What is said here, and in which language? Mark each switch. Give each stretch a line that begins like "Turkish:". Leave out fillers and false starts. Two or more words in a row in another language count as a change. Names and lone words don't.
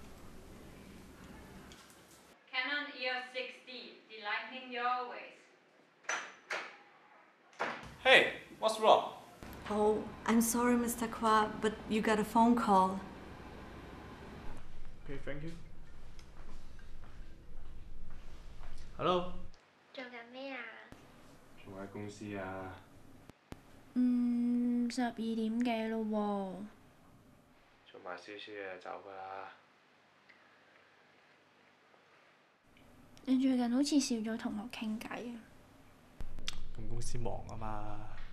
English: Canon EOS 6D, delighting you always. Hey, what's wrong? Oh, I'm sorry, Mr. Kwa, but you got a phone call. Okay, thank you. Hello.
Cantonese: 做緊咩啊？仲喺公司啊？ 12點幾咯喎。做埋少少嘢就走㗎啦。你最近好似少咗同我傾偈啊。咁同公司忙啊嘛。